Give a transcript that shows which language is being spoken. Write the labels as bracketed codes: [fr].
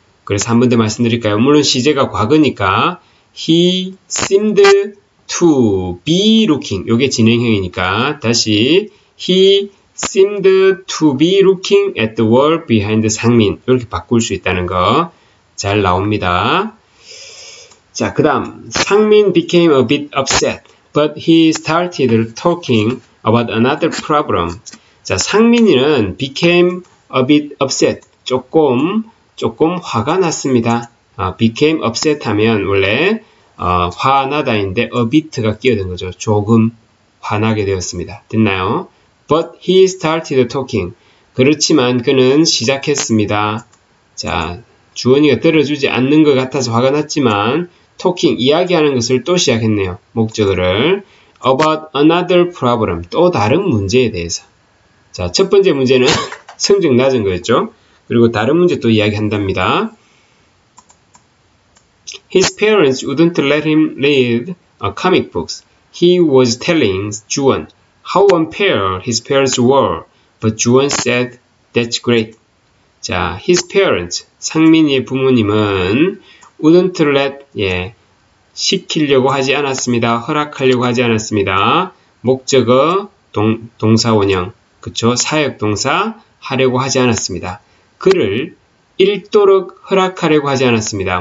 [ko] 그래서 한 번 더 말씀드릴까요? 물론 시제가 과거니까 [en] he seemed to be looking [ko] 요게 진행형이니까 다시 [en] he seemed to be looking at the wall behind [ko] 상민 이렇게 바꿀 수 있다는 거 잘 나옵니다. 자, 그 다음 [en] 상민 became a bit upset but he started talking about another problem. [ko] 자, 상민이는 [en] became a bit upset [ko] 조금 화가 났습니다. [en] became upset [ko] 하면 원래 화나다인데 [en] a bit [ko] 가 끼어든 거죠. 조금 화나게 되었습니다. 됐나요? [en] But he started talking. [ko] 그렇지만 그는 시작했습니다. 자, 주원이가 들어주지 않는 것 같아서 화가 났지만 talking, 이야기하는 것을 또 시작했네요. 목적어를 [en] about another problem, [ko] 또 다른 문제에 대해서. 자, 첫 번째 문제는 성적 낮은 거였죠. 그리고 다른 문제 또 이야기한답니다. [en] His parents wouldn't let him read comic books. He was telling 주원 how unfair his parents were, but 주원 said that's great. [ko] 자, [en] his parents, [ko] 상민이의 부모님은 [en] wouldn't let, [ko] 시키려고 하지 않았습니다. 허락하려고 하지 않았습니다. 목적어, 동사원형, 그쵸? 사역동사, 하려고 하지 않았습니다. 글을 읽도록 허락하려고 하지 않았습니다.